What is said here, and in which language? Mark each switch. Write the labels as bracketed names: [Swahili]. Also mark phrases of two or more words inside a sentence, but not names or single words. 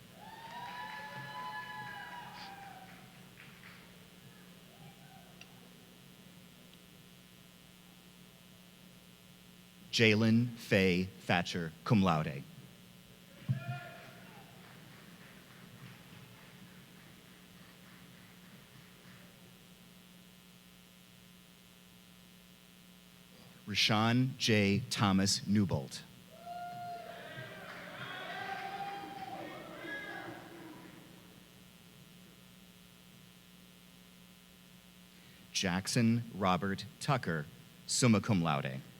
[English] Jalen Faye Thatcher, [Latin] cum laude. [English] Rashawn J. Thomas Newbolt. Jackson Robert Tucker, [Latin] summa cum laude.